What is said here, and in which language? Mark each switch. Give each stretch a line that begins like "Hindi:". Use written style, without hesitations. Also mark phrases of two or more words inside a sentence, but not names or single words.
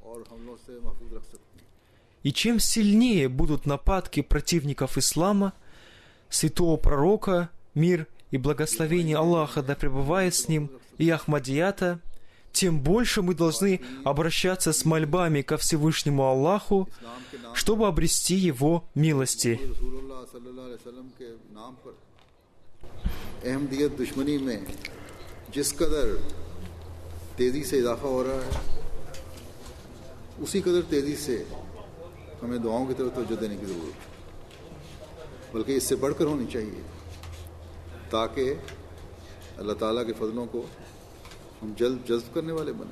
Russian: И чем сильнее будут нападки противников ислама, святого пророка, мир и благословение Аллаха да пребывает с ним, и Ахмадията, тем больше мы должны обращаться с мольбами ко Всевышнему Аллаху, чтобы обрести Его милости.
Urdu: احمدیت دشمنی میں جس قدر تیزی سے اضافہ ہو رہا ہے، اسی قدر تیزی سے ہمیں دعاؤں کی طرف توجہ دینے کی ضرورت ہے، بلکہ اس سے بڑھ کر ہونی چاہیے، تاکہ اللہ تعالیٰ کے فضلوں کو ہم جلد جذب کرنے والے بنے.